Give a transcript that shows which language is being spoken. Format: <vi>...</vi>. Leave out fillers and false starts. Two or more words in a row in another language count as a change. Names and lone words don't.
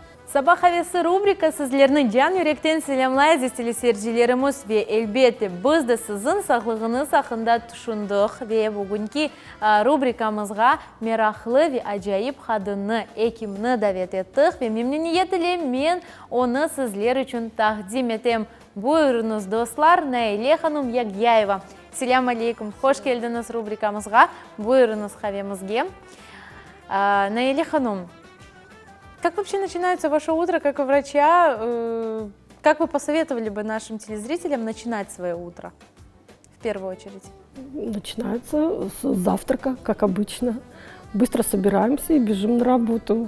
<crh>Sabah havesi rubrik sizlerni can yürekten selamlayız teleseyircilerimiz ve elbette biz de sizin sağlığınız hakkında düşündük ve bugünkü rubrikamızga meraklı ve acayip kadını hekimini davet ettik ve memnuniyetle men onu sizler için takdim ettim. Buyurunuz dostlar, Naile Hanım Yagyayeva.</crh> <ar>سلام عليكم,</ar> <crh>hoş geldiniz rubrikamızga. Buyurunuz havemizge.</crh> <ru>Наиля Ханум, как вообще начинается ваше утро как у врача? Как вы посоветовали бы нашим телезрителям начинать свое утро в первую очередь? Начинается с завтрака, как обычно. Быстро собираемся и бежим на работу.</ru>